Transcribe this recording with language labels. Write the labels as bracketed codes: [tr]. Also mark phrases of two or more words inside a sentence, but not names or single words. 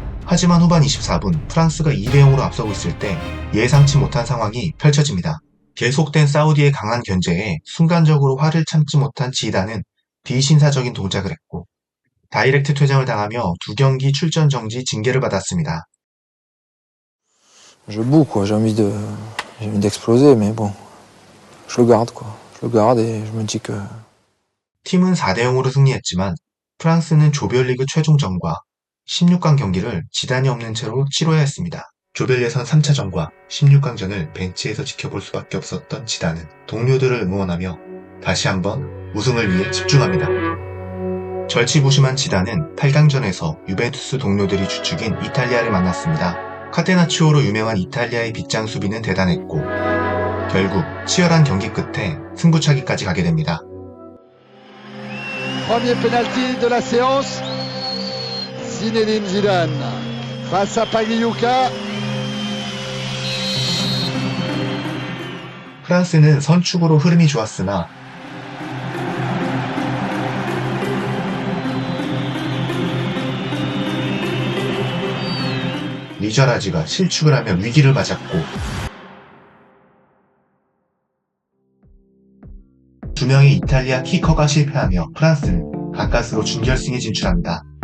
[ko] 하지만 후반 24분 프랑스가 2대0으로 앞서고 있을 때 예상치 못한 상황이 펼쳐집니다. 계속된 사우디의 강한 견제에 순간적으로 화를 참지 못한 지단은 비신사적인 동작을 했고 다이렉트 퇴장을 당하며 2경기 출전 정지 징계를 받았습니다. [fr] Je boue quoi, j'ai envie d'exploser, mais bon, je le garde quoi. Je le garde et je me dis que. [ko] 팀은 4대0으로 승리했지만 프랑스는 조별리그 최종전과 16강 경기를 지단이 없는 채로 치러야 했습니다. 조별 예선 3차전과 16강전을 벤치에서 지켜볼 수밖에 없었던 지단은 동료들을 응원하며 다시 한번 우승을 위해 집중합니다. 절치부심한 지단은 8강전에서 유벤투스 동료들이 주축인 이탈리아를 만났습니다. 카테나치오로 유명한 이탈리아의 빗장 수비는 대단했고 결국 치열한 경기 끝에 승부차기까지 가게 됩니다. [fr] Premier penalty de la séance. Zinedine Zidane face à Pagliuca. [ko] 프랑스는 선축으로 흐름이 좋았으나 리자라지가 실축을 하며 위기를 맞았고 2명의 이탈리아 키커가 실패하며 프랑스는 가까스로 준결승에 진출합니다.